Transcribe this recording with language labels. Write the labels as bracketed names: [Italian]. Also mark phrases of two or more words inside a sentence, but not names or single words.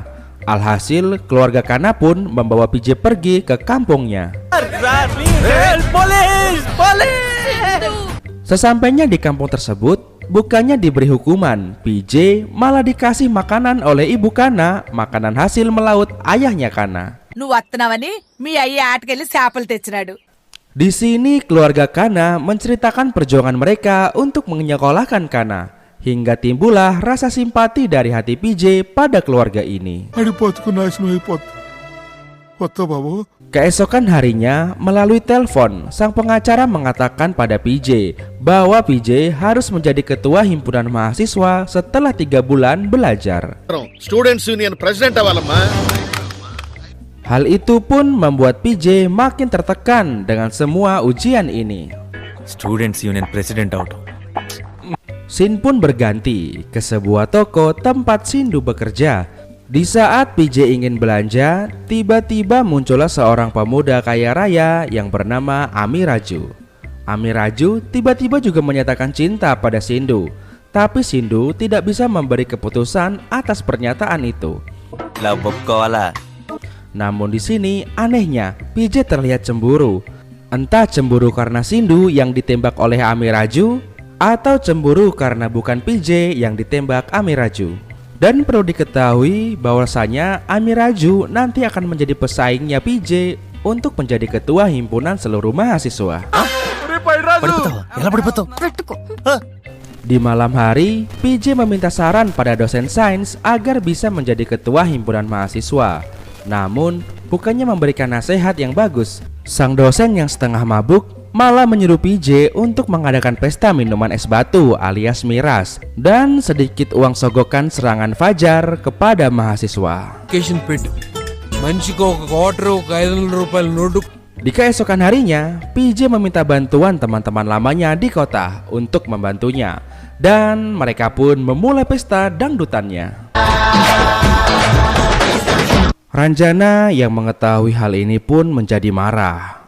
[Indonesian] Alhasil keluarga Kana pun membawa PJ pergi ke kampungnya. Sesampainya di kampung tersebut, bukannya diberi hukuman, PJ malah dikasih makanan oleh ibu Kana, makanan hasil melaut ayahnya Kana. [Telugu] నువ్వు వస్తున్నావని మీ అయ్య ఆటకెళ్ళి చేపలు తెచ్చినాడు. [Indonesian] Di sini keluarga Kana menceritakan perjuangan mereka untuk menyekolahkan Kana, hingga timbullah rasa simpati dari hati PJ pada keluarga ini. Keesokan harinya, melalui telepon, sang pengacara mengatakan pada PJ bahwa PJ harus menjadi ketua himpunan mahasiswa setelah 3 bulan belajar. [English] students union president [Telugu] అవ్వాలమ్మా. [Indonesian] Hal itu pun membuat PJ makin tertekan dengan semua ujian ini. [English] students union president [Telugu] అవటం. [Indonesian] Scene pun berganti ke sebuah toko tempat Sindu bekerja. Di saat PJ ingin belanja, tiba-tiba muncullah seorang pemuda kaya raya yang bernama Ami Raju. Ami Raju tiba-tiba juga menyatakan cinta pada Sindu, tapi Sindu tidak bisa memberi keputusan atas pernyataan itu. [Telugu] లవ్ ఒప్పుకోవాలా? [Indonesian] Namun di sini anehnya PJ terlihat cemburu. Entah cemburu karena Sindu yang ditembak oleh Ami Raju, atau cemburu karena bukan PJ yang ditembak Ami Raju. Dan perlu diketahui bahwasanya Ami Raju nanti akan menjadi pesaingnya PJ untuk menjadi ketua himpunan seluruh mahasiswa. [Telugu] పడిపోతావా? ఎలా పడిపోతావు? పెట్టుకో. [Indonesian] Di malam hari, PJ meminta saran pada dosen sains agar bisa menjadi ketua himpunan mahasiswa. Namun, bukannya memberikan nasihat yang bagus, sang dosen yang setengah mabuk malah menyuruh PJ untuk mengadakan pesta minuman es batu alias miras dan sedikit uang sogokan serangan fajar kepada mahasiswa. [Telugu] మనిషికి ఒక క్వార్టర్ ఒక 500 రూపాయల నోటు. [Indonesian] Di keesokan harinya, PJ meminta bantuan teman-teman lamanya di kota untuk membantunya, dan mereka pun memulai pesta dangdutannya. Ranjana yang mengetahui hal ini pun menjadi marah.